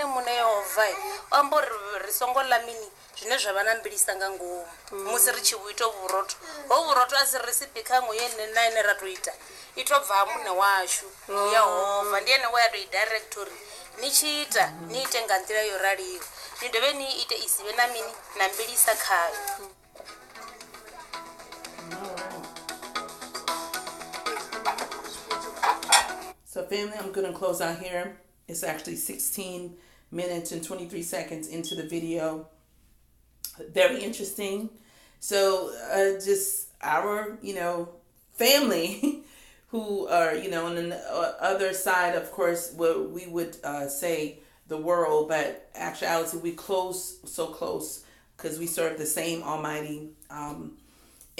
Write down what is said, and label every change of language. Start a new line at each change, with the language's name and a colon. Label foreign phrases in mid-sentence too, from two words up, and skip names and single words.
Venda: muṋe Yehova amba uri ri songo ḽa mini zwine zwa vha na mbilisa nga ngomu musi ri tshi vhu ita vhurotho hovhu vhurotho a si recipe kha ṅwe ine ra tou ita i tou bva ha muṋe washu Yehova ndi ene we ya tou i directory ni tshi ita ni ite nga nḓila yo raliho ni dovhe ni ite i si vhe na mini na mbilisa khayo.
English: So family, I'm going to close out here. It's actually 16 minutes and 23 seconds into the video. Very interesting. So just our, family who are, on the other side, of course, what we would say the world, but actuality, we so close because we serve the same Almighty.